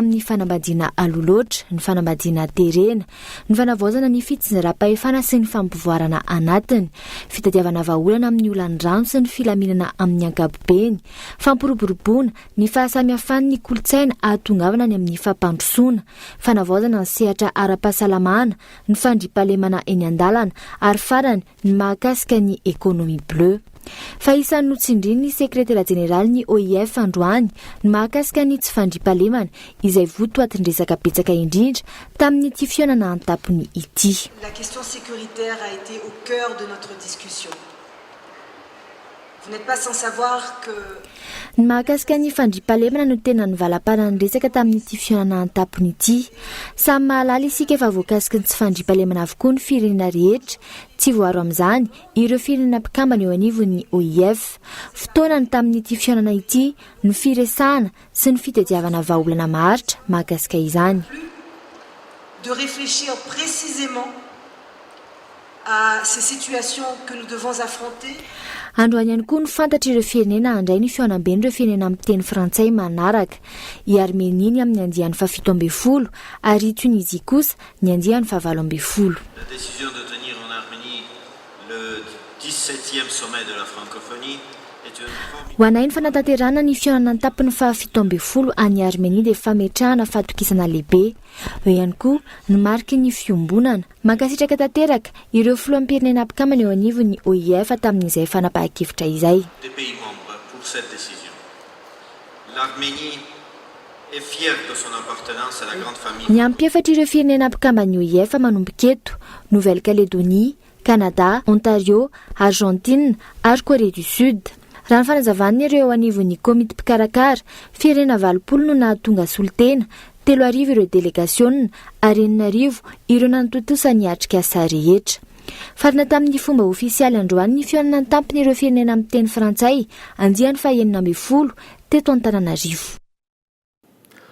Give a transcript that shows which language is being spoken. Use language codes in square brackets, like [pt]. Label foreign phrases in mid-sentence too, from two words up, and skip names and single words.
[mg] amin'ny fanambadiana aloloatra, ny fanambadiana terena, ny fanavaozana ny fitsinjaram-pahefana sy ny fampivoarana anatiny, fitadiavana vahaolana amin'ny olandrano sy ny filaminana amin'ny ankapobeny, fampiroboroboana ny fahasamihafany ny kolontsaina ahatongavana ny amin'ny fampandrosoana, fanavaozana ny sehatra ara-pahasalamana, ny fandriam-pahalemana eny an-dalana ary farany ny mahakasika ny [fr] économie bleue. [mg] Fa isan'ny notsindriny ny sekretera jeneraly ny OIF androany ny mahakasika ny tsy fandriam-pahalemana izay votoatin-dresaka betsaka indrindra tamin'ity fionana an-tampony ity. [fr] La question sécuritaire a été au cœur de notre discussion. Vous n'êtes pas sans savoir que [mg] ny mahakasika ny fandriam-pahalemana no tena nivalam-panana ny resaka tamin'ity fionana an-tampony ity. Samy mahalala isika efa voakasika ny tsy fandriam-pahalemana avokoa ny firenena rehetra. Tsy voaro amin'izany ireo firenena mpikambana eo anivon'ny OIF. Fotoana ny tamin'ity fionana ity ny firesahana sy ny fitadiavana vahaolana maharitra mahakasika izany. [fr] De réfléchir précisément à ces situations que nous devons affronter. [mg] Androany ihany koa ny fantatra ireo firenena handray ny fionamben'ireo firenena amin'ny teny frantsay manaraka. I Arménie ny amin'ny andian'ny fahafito amby folo ary Tunisie kosa ny andian'ny fahavalo amby folo. [fr] La décision de tenir en Arménie le 17e sommet de la francophonie est une [mg] ho anay ny fanatanterana ny fionana an-tampony fahafito amby folo any Arménie dia fametrahana fahatokisana lehibe. Eo ihany koa ny mariky ny fiombonana mankasitraka tanteraka ireo filoham-pirenena mpikambana eo anivon'ny OIF tamin'izay fanapahan-kevitra izay. [fr] Des pays membres pour cette décision. L'Arménie est fière de son appartenance à la grande famille. [mg] Ny ampiefatra ireo firenena mpikambana ny OIF manomboka eto Nouvelle-Calédonie, Canada, Ontario, Argentine ary Corée du Sud. Raha ny fanazavany ireo anivon'ny komity mpikarakara firenena 20 no nahatonga solitena, 3 ireo délégation ary 9 ireo nantotosa ny atrika asa rehetra. Farina tamin'ny fomba ofisialy androany ny fionana an-tampony ireo firenena amin'ny teny frantsay andian'ny faha-12 teto Antananarivo.